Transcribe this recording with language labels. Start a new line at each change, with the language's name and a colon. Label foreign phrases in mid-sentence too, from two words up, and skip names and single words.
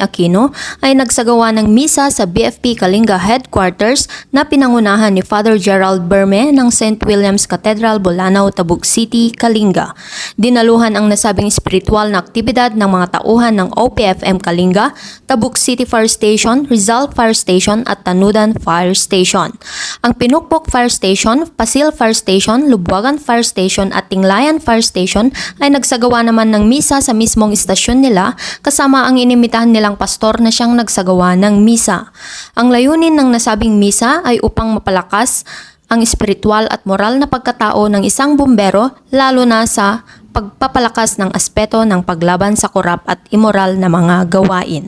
Filipino: Aquino ay nagsagawa ng misa sa BFP Kalinga Headquarters na pinangunahan ni Father Gerald Berme ng St. William's Cathedral, Bolanao, Tabuk City, Kalinga. Dinaluhan ang nasabing spiritual na aktibidad ng mga tauhan ng OPFM Kalinga, Tabuk City Fire Station, Rizal Fire Station at Tanudan Fire Station. Ang Pinukpok Fire Station, Pasil Fire Station, Lubwagan Fire Station at Tinglayan Fire Station ay nagsagawa naman ng misa sa mismong istasyon nila kasama ang inimitahan nilang pastor na siyang nagsagawa ng misa. Ang layunin ng nasabing misa ay upang mapalakas ang espiritual at moral na pagkatao ng isang bumbero lalo na sa pagpapalakas ng aspeto ng paglaban sa korap at immoral na mga gawain.